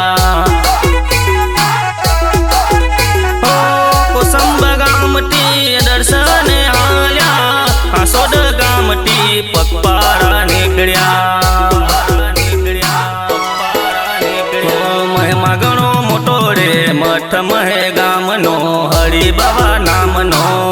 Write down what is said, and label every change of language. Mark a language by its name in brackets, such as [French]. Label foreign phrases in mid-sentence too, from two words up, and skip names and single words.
[Marathi] ओ कोसंब गामटी दर्शने आल्या हासोड गामटी पगपारा निकळ्या। [Gujarati] મહિમા ઘણો મોટો રે મઠ મહે ગામનો હરિ બાબા નામનો।